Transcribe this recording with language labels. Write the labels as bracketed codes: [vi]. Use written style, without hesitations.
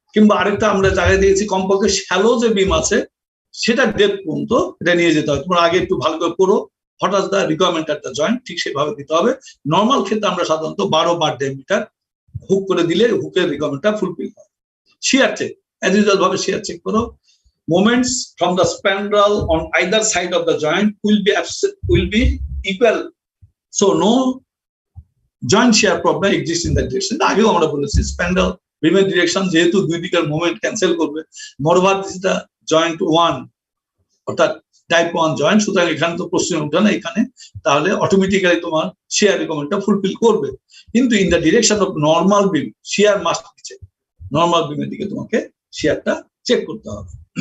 [bn] কিংবা আরেকটা আমরা জায়গায় দিয়েছি, কমপক্ষে শ্যালো যে বিম আছে সেটা ডেপথ পর্যন্ত এটা নিয়ে যেতে হয়। তোমরা আগে একটু ভালো করে পড়ো, হঠাৎ দা রিকোয়ারমেন্ট একটা জয়েন্ট ঠিক সেভাবে দিতে হবে। নর্মাল ক্ষেত্রে আমরা সাধারণত 12 বার ডায়ামিটার হুক করে দিলে হুকের রিকোয়ারমেন্টটা ফুলফিল হয়। শিয়ার চেক, অ্যাজ ইউজুয়াল ভাবে শিয়ার চেক করো। [en] Moments from the spandrel on either side of the joint will be equal, so no joint shear problem exists in that direction. [bn] আগেও আমরা বলেছি স্প্যান্ডেল বিমের ডিরেকশন যেহেতু দুই দিকের মোমেন্ট ক্যান্সেল করবে, [en] moreover this is the joint 1, [bn] অর্থাৎ টাইপ 1 জয়েন্ট, সুতরাং এখানে তো প্রশ্ন উঠে না এখানে, তাহলে অটোমেটিক্যালি তোমার শেয়ার রিকোয়ারমেন্টটা ফুলফিল করবে। কিন্তু [en] in the direction of normal beam shear must be check, [bn] normal বিমের দিকে তোমাকে শেয়ারটা চেক করতে হবে।